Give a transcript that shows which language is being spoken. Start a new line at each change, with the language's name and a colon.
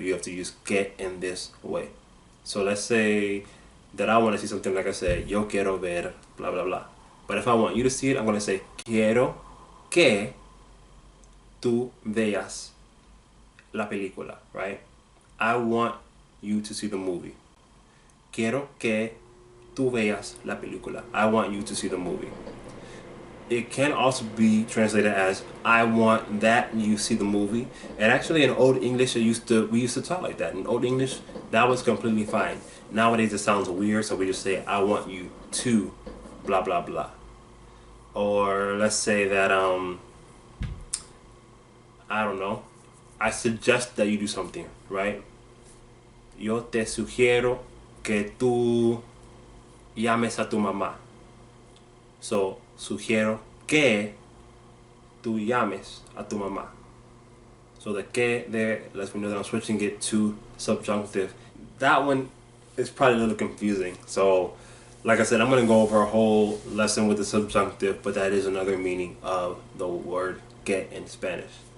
English: You have to use que in this way. So let's say that I want to see something, like I said,
Spanish: yo quiero ver,
English: blah, blah, blah. But if I want you to see it, I'm going to say,
Spanish: quiero que tú veas la película,
English: right? I want you to see the movie.
Spanish: Quiero que tú veas la película.
English: I want you to see the movie. It can also be translated as I want that you see the movie. And actually in Old English we used to talk like that. In Old English that was completely fine. Nowadays it sounds weird, so we just say I want you to blah blah blah. Or let's say that I don't know, I suggest that you do something, right?
Spanish: Yo te sugiero que tú llames a tu mamá. So, sugiero que tú llames a tu mamá.
English: So the que there lets me know that I'm switching it to subjunctive. That one is probably a little confusing. So, like I said, I'm going to go over a whole lesson with the subjunctive, but that is another meaning of the word que in Spanish.